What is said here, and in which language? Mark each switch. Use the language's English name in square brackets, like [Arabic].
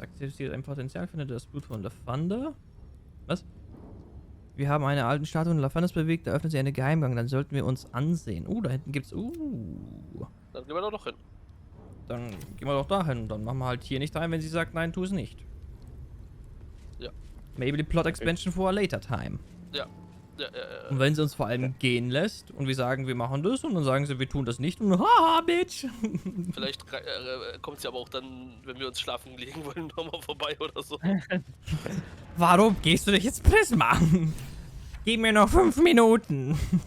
[German] Aktiviert ein Potenzial, findet das Blut von Lavanda. Was? Wir haben eine alte Statue in Lavandas bewegt, da öffnet sie einen Geheimgang, dann sollten wir uns ansehen. Da hinten gibt's. Dann gehen wir da doch hin. Dann gehen wir doch dahin. Dann machen wir halt hier nicht rein, wenn sie sagt, nein, tu es nicht. Ja. [English] Maybe the plot expansion for a later time. [German] Ja. Und wenn sie uns vor allem gehen lässt und wir sagen, wir machen das und dann sagen sie, wir tun das nicht und haha, Bitch. Vielleicht kommt sie aber auch dann, wenn wir uns schlafen legen wollen, nochmal vorbei oder so. Warum gehst du dich jetzt Prisma? Gib mir noch 5 Minuten.